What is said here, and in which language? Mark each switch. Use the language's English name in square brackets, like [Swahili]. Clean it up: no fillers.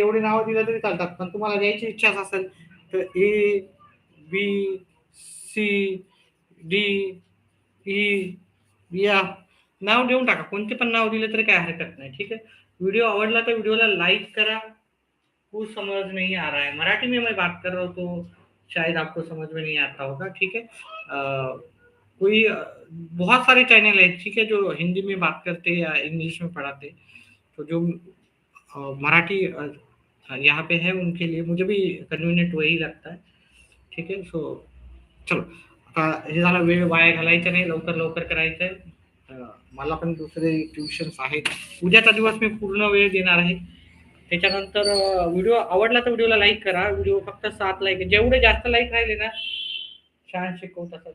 [Marathi] एवढी नावं दिलं तरी चालतात, पण तुम्हाला द्यायची इच्छाच असेल तर A B C D E या नाव देऊन टाका. कोणते पण नाव दिले तरी काय हरकत नाही. ठीक आहे. व्हिडिओ आवडला तर व्हिडिओला लाइक करा. [Hindi] कुछ समझ नहीं आ रहा है, मराठी में मैं बात कर रहा हूँ तो शायद आपको समझ में नहीं आता होगा. ठीक है. कोई बहुत सारे चैनल है, ठीक है, जो हिंदी में बात करते हैं या इंग्लिश में पढ़ाते, तो जो मराठी यहाँ पे है उनके लिए मुझे भी कन्वीनियंट वही लगता है. [Marathi] ठीक आहे. सो चलो, आता हे झालं, वेळ वाया घालायचा नाही, लवकर लवकर करायचं आहे. मला पण दुसरे ट्युशन्स आहेत. उद्याचा दिवस मी पूर्ण वेळ देणार आहे. त्याच्यानंतर व्हिडिओ आवडला तर व्हिडिओला लाईक करा. व्हिडिओ फक्त 7 लाईक, जेवढे जास्त लाईक राहिले ना छान शिकवत असत.